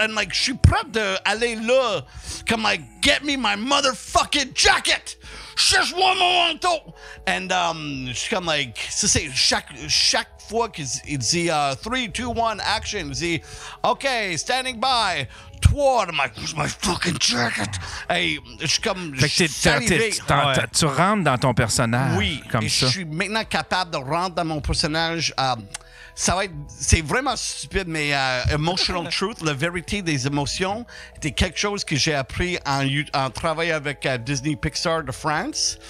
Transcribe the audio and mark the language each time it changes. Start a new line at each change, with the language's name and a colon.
English: And like,
French: je suis prêt d'aller là.
English: Comme like, get me my motherfucking jacket.
French: Cherche-moi mon manteau. And je suis comme like, ça c'est chaque fois qu'il dit 3, 2, 1, action, il dit
English: OK, standing by. 3, I'm like, where's my fucking jacket?
French: Hey, je suis comme. Fait que tu rentres dans ton personnage. Oui, comme et ça. Je suis maintenant capable de rentrer dans mon personnage. Ça va être, c'est vraiment stupide, mais Emotional Truth, la vérité des émotions, c'était quelque chose que j'ai appris en travaillant avec Disney Pixar de France.